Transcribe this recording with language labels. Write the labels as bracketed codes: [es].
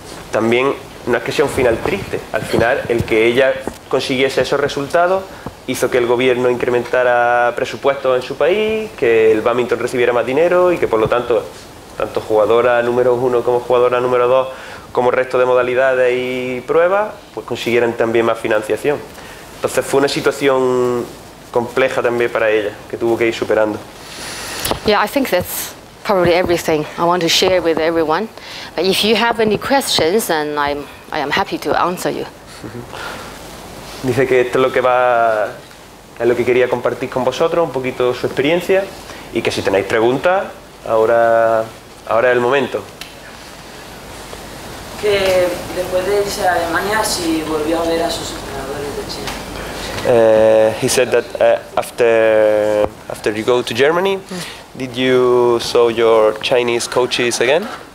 [es] También no es que sea un final triste, al final el que ella consiguiese esos resultados hizo que el gobierno incrementara presupuestos en su país, que el bádminton recibiera más dinero, y que por lo tanto jugadora #1 como jugadora #2, como resto de modalidades y pruebas, pues consiguieran también más financiación. Entonces fue una situación compleja también para ella, que tuvo que ir superando. [en] Yeah, I think that's probably everything I want to share with everyone. But if you have any questions, then I am happy to answer you. [es] Dice que esto es lo que quería compartir con vosotros, un poquito su experiencia, y que si tenéis preguntas, ahora es el momento. Que después de irse a Alemania, si volvió a ver a sus entrenadores de China. [en] He said that after you go to Germany, did you saw your Chinese coaches again?